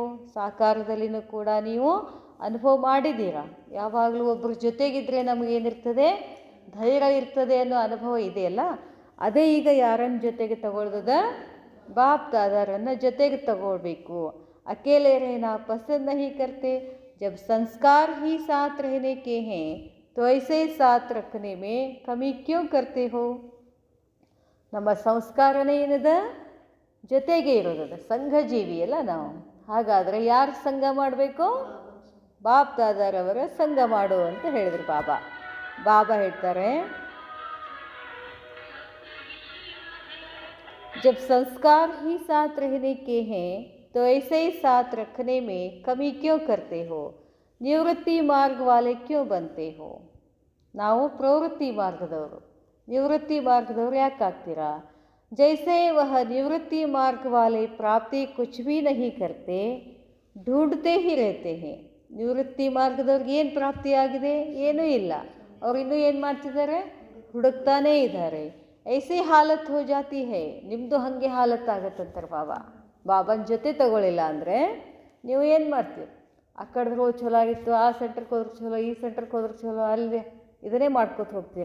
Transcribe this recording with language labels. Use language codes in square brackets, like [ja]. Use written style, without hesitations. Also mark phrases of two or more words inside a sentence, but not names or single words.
[kn] ಸಾಕಾರದಲ್ಲಿನೂ ಕೂಡ ನೀವು ಅನುಭವ ಮಾಡಿದ್ದೀರಾ, ಯಾವಾಗಲೂ ಒಬ್ಬರ ಜೊತೆಗಿದ್ರೆ ನಮಗೇನಿರ್ತದೆ, ಧೈರ್ಯ ಇರ್ತದೆ ಅನ್ನೋ ಅನುಭವ ಇದೆಯಲ್ಲ, ಅದೇ ಈಗ ಯಾರನ್ನ ಜೊತೆಗೆ ತಗೊಳ್ದದ, ಬಾಪ್ ದಾದಾರನ್ನು ಜೊತೆಗೆ ತಗೊಳ್ಬೇಕು. [hi] ಅಕೇಲೆ रहना पसंद नहीं करते, जब संस्कार ही साथ रहने के हैं तो ऐसे साथ रखने में कमी क्यों करते हो. [kn] ನಮ್ಮ ಸಂಸ್ಕಾರನೇ ಏನದ, ಜೊತೆಗೆ ಇರೋದದ, ಸಂಘ ಜೀವಿ ಅಲ್ಲ ನಾವು. ಹಾಗಾದರೆ ಯಾರು ಸಂಘ ಮಾಡಬೇಕು, ಬಾಪ್ ದಾದಾರವರ ಸಂಘ ಮಾಡು ಅಂತ ಹೇಳಿದ್ರು ಬಾಬಾ. ಬಾಬಾ ಹೇಳ್ತಾರೆ, [hi] जब संस्कार ही साथ रहने के हैं तो ऐसे ही साथ रखने में कमी क्यों करते हो. निवृत्ति मार्ग वाले क्यों बनते हो. [kn] ನಾವು ಪ್ರವೃತ್ತಿ ಮಾರ್ಗದವರು, ನಿವೃತ್ತಿ ಮಾರ್ಗದವರು ಯಾಕೆ ಆಗ್ತೀರಾ. [hi] जैसे वह निवृत्ति मार्ग वाले प्राप्ति कुछ भी नहीं करते, ढूंढते ही रहते हैं. [kn] ನಿವೃತ್ತಿ ಮಾರ್ಗದವ್ರಿಗೆ ಏನು ಪ್ರಾಪ್ತಿಯಾಗಿದೆ, ಏನೂ ಇಲ್ಲ, ಅವ್ರು ಇನ್ನೂ ಏನು ಮಾಡ್ತಿದ್ದಾರೆ, ಹುಡುಕ್ತಾನೇ ಇದ್ದಾರೆ. [hi] ऐसी हालत हो जाती है. [kn] ನಿಮ್ಮದು ಹಾಗೆ ಹಾಲತ್ ಆಗತ್ತಂತಾರೆ ಬಾಬಾ. ಬಾಬನ ಜೊತೆ ತಗೊಳ್ಳಿಲ್ಲ ಅಂದರೆ ನೀವು ಏನು ಮಾಡ್ತೀರಿ, ಆ ಕಡೆ ಹೋಗಿ ಚಲೋ ಆಗಿತ್ತು, ಆ ಸೆಂಟ್ರಿಗೆ ಹೋದ್ರೆ ಚಲೋ, ಈ ಸೆಂಟ್ರಿಗೆ ಹೋದ್ರೆ ಚಲೋ, ಅಲ್ಲಿ ಇದನ್ನೇ ಮಾಡ್ಕೊತ ಹೋಗ್ತೀರಿ.